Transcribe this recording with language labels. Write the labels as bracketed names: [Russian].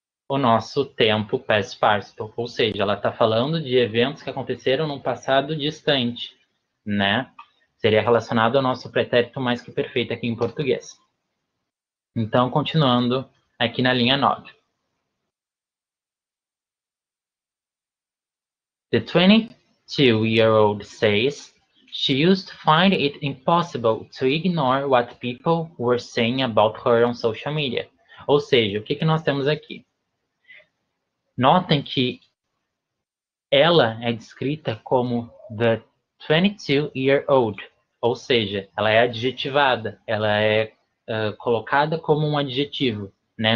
[Portuguese] O nosso tempo past participle, ou seja, ela está falando de eventos que aconteceram num passado distante, né? Seria relacionado ao nosso pretérito mais que perfeito aqui em português. Então, continuando aqui na linha 9. [English] The 22-year-old says she used to find it impossible to ignore what people were saying about her on social media. [Portuguese] Ou seja, o que nós temos aqui? Notem que ela é descrita como [English] the 22-year-old, [Portuguese] ou seja, ela é adjetivada, ela é colocada como um adjetivo. Né?